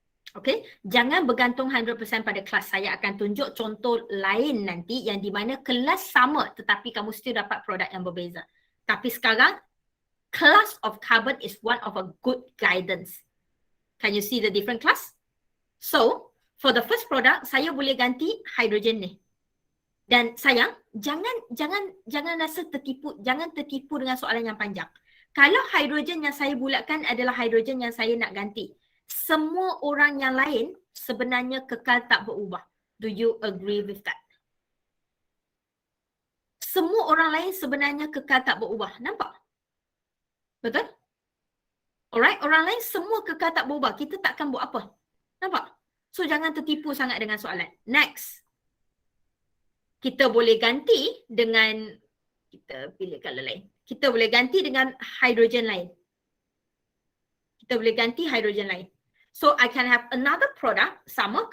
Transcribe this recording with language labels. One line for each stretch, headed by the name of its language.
Malay: Okay, jangan bergantung 100% pada kelas. Saya akan tunjuk contoh lain nanti yang di mana kelas sama tetapi kamu still dapat produk yang berbeza. Tapi sekarang,
English: class of carbon is one of a good guidance. Can you see the different class? So, for the first product,
Malay: saya boleh ganti hydrogen ni Dan sayang, jangan rasa tertipu, jangan tertipu dengan soalan yang panjang. Kalau hidrogen yang saya bulatkan adalah hidrogen yang saya nak ganti, semua orang yang lain sebenarnya kekal tak berubah.
English: Do you agree with that?
Malay: Semua orang lain sebenarnya kekal tak berubah. Nampak? Betul? Alright, orang lain semua kekal tak berubah. Kita takkan buat apa. Nampak? So jangan tertipu sangat dengan soalan. Next. Kita boleh ganti dengan, kita pilih color lain. Kita boleh ganti dengan hidrogen lain. Kita boleh ganti hidrogen lain.
English: So I can have another product
Malay: sama.